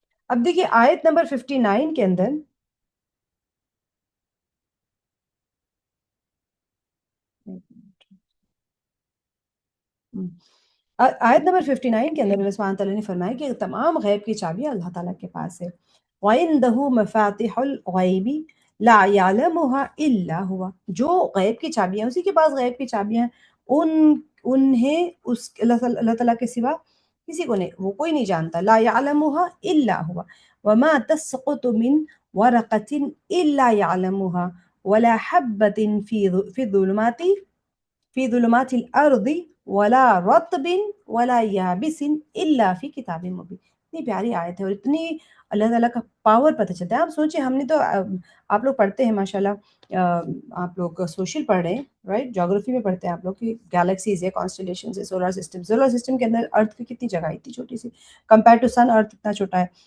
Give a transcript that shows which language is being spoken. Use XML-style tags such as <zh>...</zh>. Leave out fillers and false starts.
<ur>اب دیکھیے آیت نمبر 59 کے اندر آیت نمبر 59 کے اندر اللہ سبحانہ تعالیٰ نے فرمایا کہ تمام غیب کی چابیاں اللہ تعالیٰ کے پاس ہے.</ur> <ar>وَعِندَهُ مَفَاتِحُ الْغَيْبِ لَا يَعْلَمُهَا إِلَّا هُوَ،</ar> <ur>جو غیب کی چابیاں ہیں اسی کے پاس غیب کی چابیاں ہیں، انہیں اس اللہ تعالیٰ کے سوا کسی کو نہیں، وہ کوئی نہیں جانتا.</ur> <ar>لا يعلمها الا هو وما تسقط من ورقة الا يعلمها ولا حبة في ظلمات الارض ولا رطب ولا یابس الا فی کتاب مبین.</ar> <ur>اتنی پیاری آیت ہے اور اتنی اللہ تعالیٰ کا پاور پتہ چلتا ہے. آپ سوچیں، ہم نے تو آپ لوگ پڑھتے ہیں ماشاءاللہ، آپ لوگ سوشل پڑھ رہے ہیں رائٹ، جغرافی میں پڑھتے ہیں آپ لوگ کہ گیلیکسیز ہے، کانسٹیلیشنز ہے، سولار سسٹم کے اندر ارتھ کی کتنی جگہ، اتنی چھوٹی سی کمپیئر ٹو سن، ارتھ اتنا چھوٹا ہے.</ur>